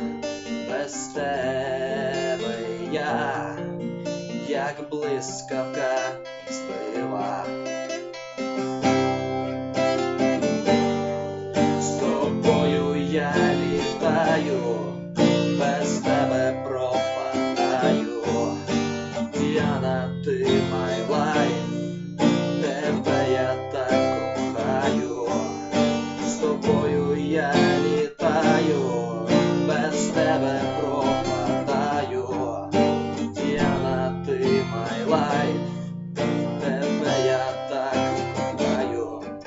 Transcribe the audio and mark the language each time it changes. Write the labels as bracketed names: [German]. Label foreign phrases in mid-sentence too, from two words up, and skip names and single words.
[Ukrainian] Без тебе я, як блискавка збила. З тобою я літаю, без тебе пропадаю. Діана, ти [English] my life, [Ukrainian] тебе я так кохаю. З тобою я літаю, без тебе пропадаю. Діана, ти [English] my life, [Ukrainian] тебе я так кохаю.